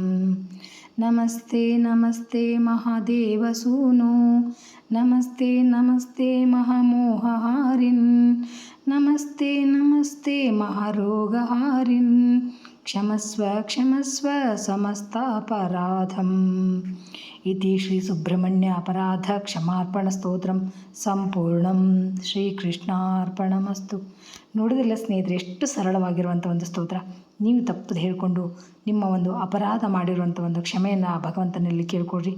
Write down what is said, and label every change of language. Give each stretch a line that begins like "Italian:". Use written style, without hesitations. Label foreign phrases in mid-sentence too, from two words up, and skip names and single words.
Sanskrit: ನಮಸ್ತೆ ನಮಸ್ತೆ ಮಹಾದೇವಸೂನೋ, ನಮಸ್ತೆ ನಮಸ್ತೆ ಮಹಾಮೋಹಹಾರಿನ್, ನಮಸ್ತೆ ನಮಸ್ತೆ ಮಹಾರೋಗಹಾರಿನ್, ಕ್ಷಮಸ್ವ ಕ್ಷಮಸ್ವ ಸಮಸ್ತಾಪರಾಧಂ. ಇತಿ ಶ್ರೀ ಸುಬ್ರಹ್ಮಣ್ಯ ಅಪರಾಧ ಕ್ಷಮಾರ್ಪಣ ಸ್ತೋತ್ರಂ ಸಂಪೂರ್ಣಂ. ಶ್ರೀಕೃಷ್ಣಾರ್ಪಣಮಸ್ತು.
Kannada: ನೋಡಿದ್ರಲ್ಲ ಸ್ನೇಹಿತರೆ, ಎಷ್ಟು ಸರಳವಾಗಿರುವಂಥ ಒಂದು ಸ್ತೋತ್ರ. ನೀವು ತಪ್ಪದು ಹೇಳಿಕೊಂಡು ನಿಮ್ಮ ಒಂದು ಅಪರಾಧ ಮಾಡಿರುವಂಥ ಒಂದು ಕ್ಷಮೆಯನ್ನು ಆ ಭಗವಂತನಲ್ಲಿ ಕೇಳ್ಕೊಳ್ರಿ.